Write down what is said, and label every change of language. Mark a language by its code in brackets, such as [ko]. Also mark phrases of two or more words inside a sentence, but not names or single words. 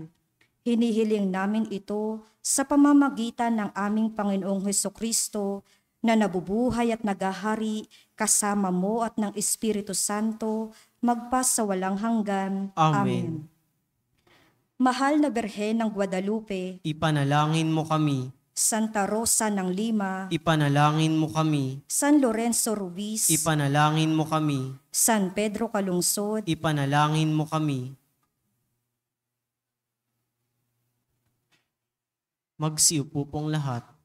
[tl] Hinihiling namin ito sa pamamagitan ng aming Panginoong Hesukristo na nabubuhay at nagahari kasama mo at ng Espiritu Santo magpa sa walang hanggan. Amen. Mahal na Birhen ng Guadalupe, Ipanalangin mo kami. Santa Rosa ng Lima, Ipanalangin mo kami. San Lorenzo Ruiz, Ipanalangin mo kami. San Pedro Calungsod, Ipanalangin mo kami. Magsiupo pong lahat.